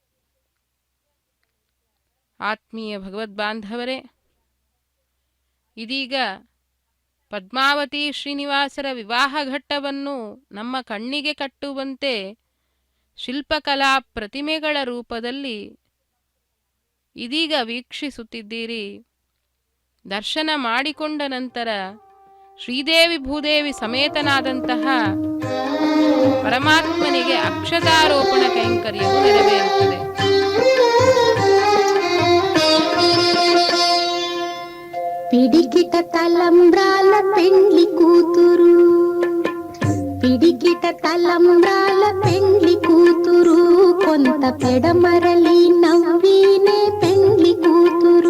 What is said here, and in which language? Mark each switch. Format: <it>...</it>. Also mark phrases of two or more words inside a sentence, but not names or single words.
<kn>ಆತ್ಮೀಯ ಭಗವದ್ಬಾಂಧವರೇ, ಇದೀಗ ಪದ್ಮಾವತಿ ಶ್ರೀನಿವಾಸರ ವಿವಾಹ ಘಟ್ಟವನ್ನು ನಮ್ಮ ಕಣ್ಣಿಗೆ ಕಟ್ಟುವಂತೆ ಶಿಲ್ಪಕಲಾ ಪ್ರತಿಮೆಗಳ ರೂಪದಲ್ಲಿ ಇದೀಗ ವೀಕ್ಷಿಸುತ್ತಿದ್ದೀರಿ. ದರ್ಶನ ಮಾಡಿಕೊಂಡ ನಂತರ ಶ್ರೀದೇವಿ ಭೂದೇವಿ ಸಮೇತನಾದಂತಹ ಪರಮಾತ್ಮನಿಗೆ ಅಕ್ಷತಾರೋಪಣ ಕೈಂಕರ್ಯವು ನೆರವೇರುತ್ತದೆ.</kn> <te>పిడికిట తలంబ్రాల పెండ్లి కూతురు, పిడికిట తలంబ్రాల పెండ్లి కూతురు, కొంత పెడమరలి నవ్వినే పెండ్లి కూతురు.</te>